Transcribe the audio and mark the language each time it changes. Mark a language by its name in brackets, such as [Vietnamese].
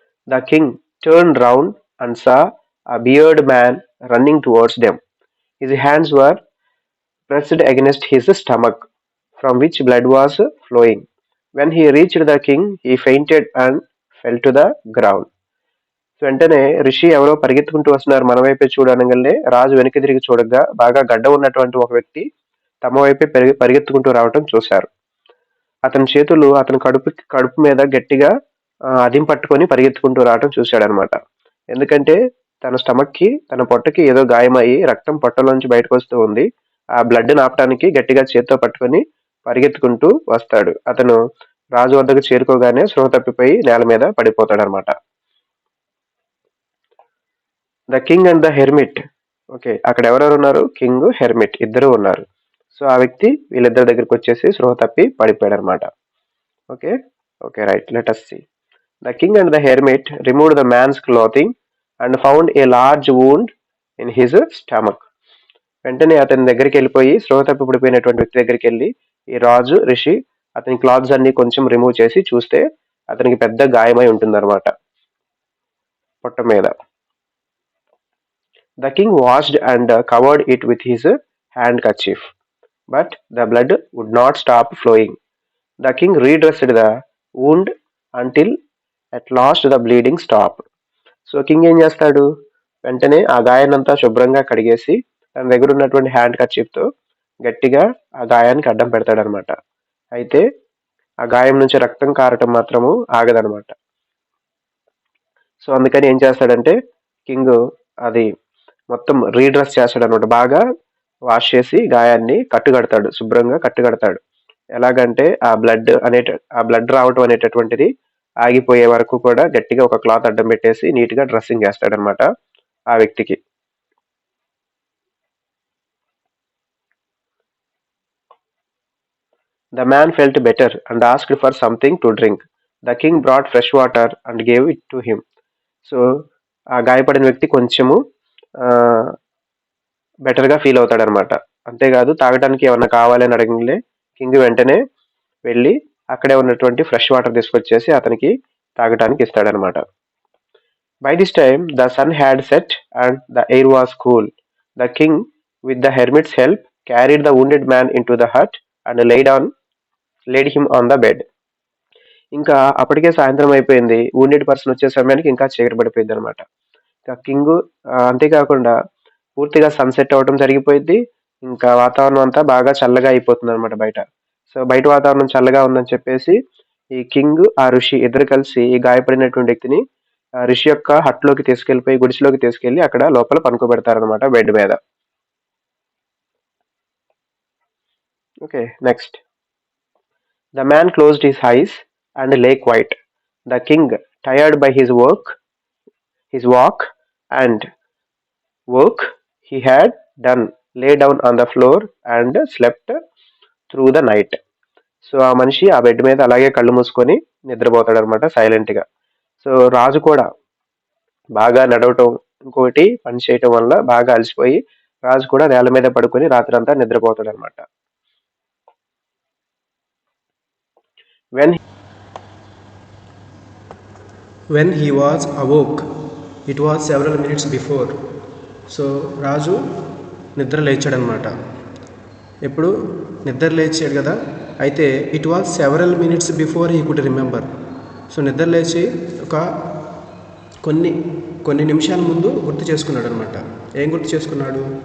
[English] The king turned round and saw a bearded man running towards them. His hands were pressed against his stomach, from which blood was flowing. When he reached the king, he fainted and fell to the ground. [Telugu] వెంటనే ఋషి ఎవరో పరిగెత్తుకుంటూ వస్తున్నారు మన వైపే చూడనగానే రాజు వెనక్కి తిరిగి చూడగా బాగా గడ్డ ఉన్నటువంటి ఒక వ్యక్తి తమ వైపే పరిగెత్తుకుంటూ రావటం చూశారు. అతని చేతులు అతని కడుపు మీద గట్టిగా అదిం పట్టుకొని పరిగెత్తుకుంటూ రావటం చూశాడనమాట. ఎందుకంటే తన స్టమక్కి తన పొట్టకి ఏదో గాయమయ్యి రక్తం పొట్టలోంచి బయటకు వస్తూ ఉంది. ఆ బ్లడ్ ఆపటానికి గట్టిగా చేత్తో పట్టుకొని పరిగెత్తుకుంటూ వస్తాడు. అతను రాజు వద్దకు చేరుకోగానే స్పృహ తప్పిపోయి నేల మీద పడిపోతాడనమాట. [English] The king and the hermit. [Telugu] Okay, అక్కడ ఎవరెవరు ఉన్నారు? కింగ్, హెర్మిట్ ఇద్దరు ఉన్నారు. సో ఆ వ్యక్తి వీళ్ళిద్దరి దగ్గరికి వచ్చేసి స్పృహ తప్పి పడిపోయాడు అనమాట. [English] Okay okay right, let us see. The king and the hermit removed the man's clothing and found a large wound in his stomach. [Telugu] వెంటనే అతని దగ్గరికి వెళ్ళిపోయి స్పృహ తప్పి పడిపోయినటువంటి వ్యక్తి దగ్గరికి వెళ్ళి ఈ రాజు ఋషి అతని క్లాత్స్ అన్ని కొంచెం రిమూవ్ చేసి చూస్తే అతనికి పెద్ద గాయమై ఉంటుందన్నమాట పొట్ట మీద. [English] The king washed and covered it with his handkerchief, but the blood would not stop flowing. The king redressed the wound until at last the bleeding stopped. [Telugu] So king ఏం చేస్తాడు? వెంటనే ఆ గాయాన్నంతా శుభ్రంగా కడిగేసి తన దగ్గర ఉన్నటువంటి హ్యాండ్ కర్చీఫ్తో గట్టిగా ఆ గాయానికి అడ్డం పెడతాడనమాట. అయితే ఆ గాయం నుంచి రక్తం కారటం మాత్రము ఆగదనమాట. సో అందుకని ఏం చేస్తాడంటే కింగ్ అది మొత్తం రీడ్రెస్ చేస్తాడనమాట. బాగా వాష్ చేసి గాయాన్ని కట్టుకడతాడు, శుభ్రంగా కట్టుకడతాడు. ఎలాగంటే ఆ బ్లడ్ రావటం అనేటటువంటిది ఆగిపోయే వరకు కూడా గట్టిగా ఒక క్లాత్ అడ్డం పెట్టేసి నీట్గా డ్రెస్సింగ్ చేస్తాడనమాట ఆ వ్యక్తికి. [English] The man felt better and asked for something to drink. The king brought fresh water and gave it to him. [Telugu] So ఆ గాయపడిన వ్యక్తి కొంచెము బెటర్గా ఫీల్ అవుతాడనమాట. అంతేకాదు తాగడానికి ఏమన్నా కావాలని అడగలే కింగ్ వెంటనే వెళ్ళి అక్కడే ఉన్నటువంటి ఫ్రెష్ వాటర్ తీసుకొచ్చేసి అతనికి తాగటానికి ఇస్తాడనమాట. [English] By this time the sun had set and the air was cool. The king, with the hermit's help, carried the wounded man into the hut and laid him on the bed. [Telugu] ఇంకా అప్పటికే సాయంత్రం అయిపోయింది. wounded person వచ్చే సమయానికి ఇంకా చీకటి పడిపోయింది అనమాట. కింగ్ అంతేకాకుండా పూర్తిగా సన్సెట్ అవ్వడం జరిగిపోయింది. ఇంకా వాతావరణం అంతా బాగా చల్లగా అయిపోతుంది అనమాట బయట. సో బయట వాతావరణం చల్లగా ఉందని చెప్పేసి ఈ కింగ్ ఆ ఋషి ఇద్దరు కలిసి ఈ గాయపడినటువంటి వ్యక్తిని ఋషి యొక్క హట్లోకి తీసుకెళ్లిపోయి గుడిసెలోకి తీసుకెళ్లి అక్కడ లోపల పనుకోబెడతారనమాట బెడ్ మీద. [English] Okay next. The man closed his eyes and lay quiet. The king, tired by his walk and work he had done, lay down on the floor and slept through the night. [Telugu] So ఆ మనిషి ఆ bed మీద అలాగే కళ్ళు మూసుకొని నిద్రపోతాడు అనమాట సైలెంట్గా. సో రాజు కూడా బాగా నడవటం ఇంకొకటి పని చేయటం వల్ల బాగా అలసిపోయి రాజు కూడా నేల మీద పడుకొని రాత్రంతా నిద్రపోతాడు అనమాట. [English] When he was awoke, it was several minutes before. [Telugu] So రాజు నిద్ర లేచాడనమాట. ఎప్పుడు నిద్ర లేచాడు కదా, అయితే [English] It was several minutes before he could remember. [Telugu] So నిద్ర లేచి ఒక కొన్ని నిమిషాల ముందు గుర్తు చేసుకున్నాడు అనమాట. ఏం గుర్తు చేసుకున్నాడు?